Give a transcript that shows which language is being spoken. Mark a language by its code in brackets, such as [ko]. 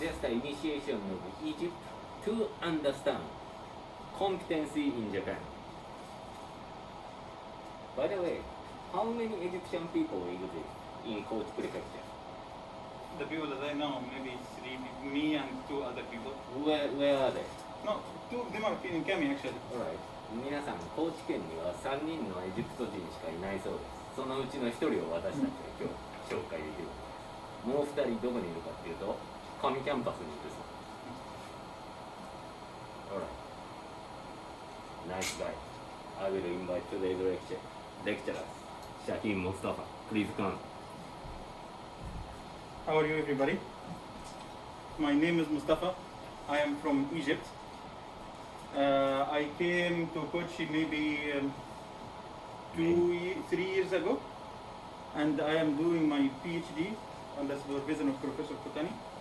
[en] Just the initiation of Egypt to understand competency in Japan. By the way, how many Egyptian people exist in Kochi Prefecture? The people that I know, maybe three, me and two other people. Where are they? No, two of them are in Kami actually. Alright. [ja] 皆さん、高知県には3人のエジプト人しかいないそうです。そのうちの1人を私たちが今日紹介できる。もう2人どこにいるかっていうと、上キャンパスにいるそうです。 [en] Alright. Nice guy. I will invite today's lecturers. Shaheen Mustafa, please come. How are you everybody? My name is Mustafa. I am from Egypt. I came to Kochi maybe 3 years ago, and I am doing my PhD under supervision of Professor Kotani.